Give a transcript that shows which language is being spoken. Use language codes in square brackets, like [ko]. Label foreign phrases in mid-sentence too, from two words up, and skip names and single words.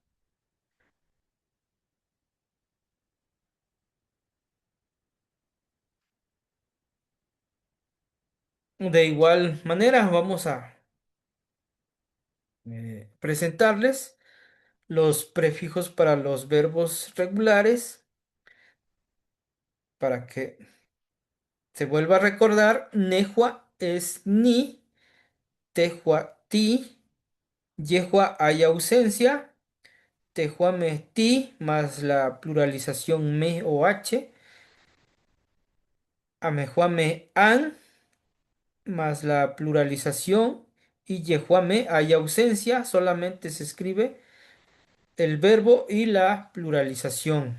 [es] De igual manera, vamos a presentarles los prefijos para los verbos regulares para que se vuelva a recordar. Nejua es ni, tejua ti, yejua hay ausencia, tejuame ti más la pluralización me o h, amejuame an más la pluralización y yehuame hay ausencia, solamente se escribe el verbo y la pluralización.